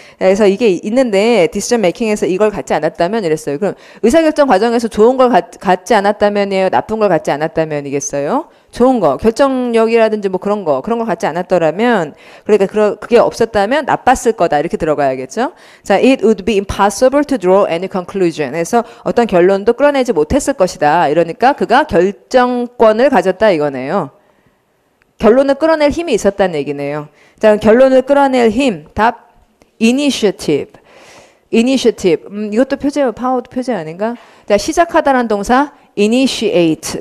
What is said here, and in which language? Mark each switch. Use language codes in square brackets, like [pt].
[ko] 그래서 이게 있는데 decision making에서 이걸 갖지 않았다면 이랬어요. 그럼 의사결정 과정에서 좋은 걸 갖지 않았다면이에요? 나쁜 걸 갖지 않았다면이겠어요? 좋은 거, 결정력이라든지 뭐 그런 걸 갖지 않았더라면 그러니까 그게 없었다면 나빴을 거다 이렇게 들어가야겠죠. [en] 자, it would be impossible to draw any conclusion. [ko] 해서 어떤 결론도 끌어내지 못했을 것이다. 이러니까 그가 결정권을 가졌다 이거네요. 결론을 끌어낼 힘이 있었다는 얘기네요. 자, 결론을 끌어낼 힘, 답 initiative. 이것도 표제예요. 파워도 표제 아닌가? 자, 시작하다라는 동사 initiate.